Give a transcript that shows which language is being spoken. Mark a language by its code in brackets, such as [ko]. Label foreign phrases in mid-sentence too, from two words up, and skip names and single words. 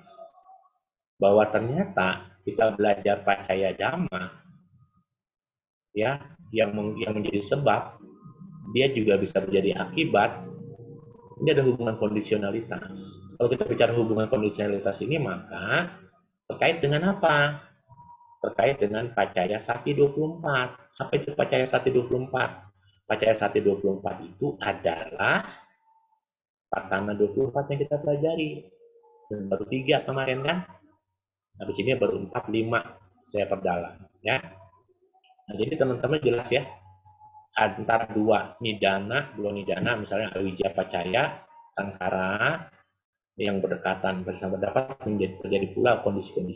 [id] Bahwa ternyata kita belajar [pi] pacaya dhamma [id] ya, yang menjadi sebab, dia juga bisa menjadi akibat. Ini ada hubungan kondisionalitas. Kalau kita bicara hubungan kondisionalitas ini, maka terkait dengan apa? Terkait dengan [pi] pacaya sati [id] 24. Apa itu [pi] pacaya sati [id] 24? [pi] Pacaya sati [id] 24 itu adalah [pi] patana 24 [id] yang kita pelajari. Dan baru 3 kemarin kan? Habis ini baru 4, 5 saya perdalam. Ya. Nah, jadi teman-teman jelas ya, antara dua nidana misalnya [pi] awija pacaya sangkara [id] yang berdekatan bersama dapat terjadi pula kondisi-kondisi.